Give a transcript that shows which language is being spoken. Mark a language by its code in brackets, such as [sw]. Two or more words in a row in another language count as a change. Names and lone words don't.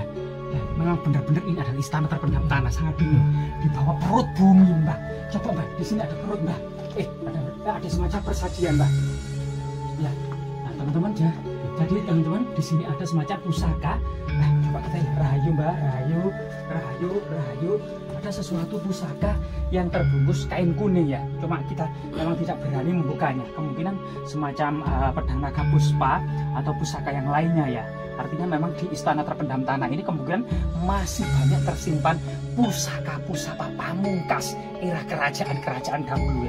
[id] Ya, memang benar-benar ini adalah istana terpendam tanah, sangat dingin. Di bawah perut bumi, Mbak. Coba Mbak, di sini ada perut Mbak. Ada semacam persajian Mbak. Ya, nah teman-teman ya. Jadi teman-teman di sini ada semacam pusaka. Nah, coba kita lihat. Rahayu Mbak, rahayu. Ada sesuatu pusaka yang terbungkus kain kuning ya. Cuma kita memang tidak berani membukanya. Kemungkinan semacam pedang naga puspa atau pusaka yang lainnya ya. Artinya memang di istana terpendam tanah ini kemungkinan masih banyak tersimpan pusaka-pusaka pamungkas era kerajaan-kerajaan dahulu ya.